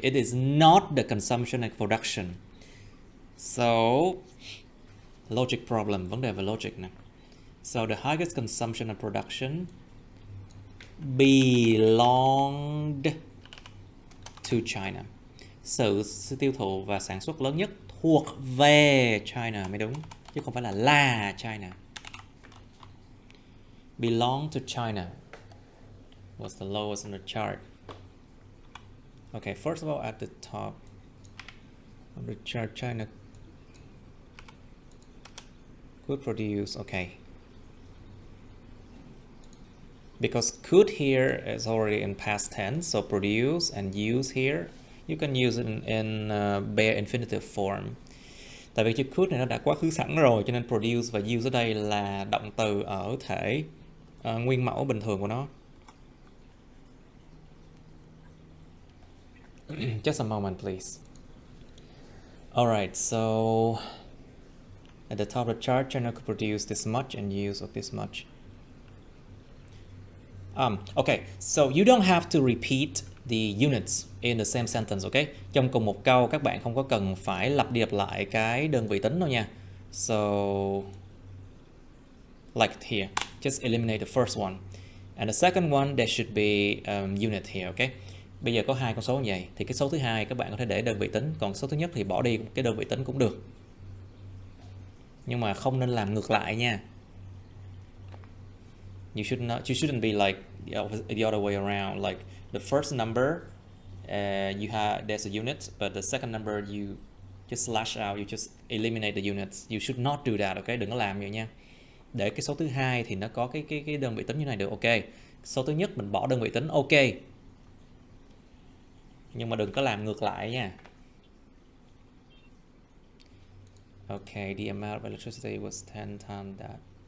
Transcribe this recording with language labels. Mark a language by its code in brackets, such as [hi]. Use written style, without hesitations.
[en] It is not the consumption and production. So, logic problem. [vi] Vấn đề về logic nè. [en] So, the highest consumption and production belonged to China. [vi] Sự tiêu thụ và sản xuất lớn nhất thuộc về China mới đúng, chứ không phải là China. [en] Belong to China was the lowest on the chart. Okay, first of all, at the top of the chart, China could produce, okay. Because could here is already in past tense, so produce and use here, you can use it in bare infinitive form. [vi] Tại vì chữ could này nó đã quá khứ sẵn rồi, cho nên produce và use ở đây là động từ ở thể nguyên mẫu bình thường của nó. [en] Just a moment, please. Alright, so at the top of the chart, China could produce this much and use of this much. Okay, so you don't have to repeat the units in the same sentence, okay? [vi] Trong cùng một câu các bạn không có cần phải lặp đi lặp lại cái đơn vị tính đâu nha. [en] So, like here, just eliminate the first one. And the second one, there should be unit here, okay? [vi] Bây giờ có hai con số như vậy, thì cái số thứ hai các bạn có thể để đơn vị tính, còn số thứ nhất thì bỏ đi cái đơn vị tính cũng được. Nhưng mà không nên làm ngược lại nha. [en] You shouldn't be like the other way around. Like the first number, there's a unit, but the second number you just slash out, you just eliminate the units. You should not do that, okay? [vi] Đừng có làm vậy nha. Để cái số thứ hai thì nó có cái đơn vị tính như này được, ok. Số thứ nhất mình bỏ đơn vị tính, ok. Nhưng mà đừng có làm ngược lại nha. [en] Okay, the amount of electricity was 10 times that.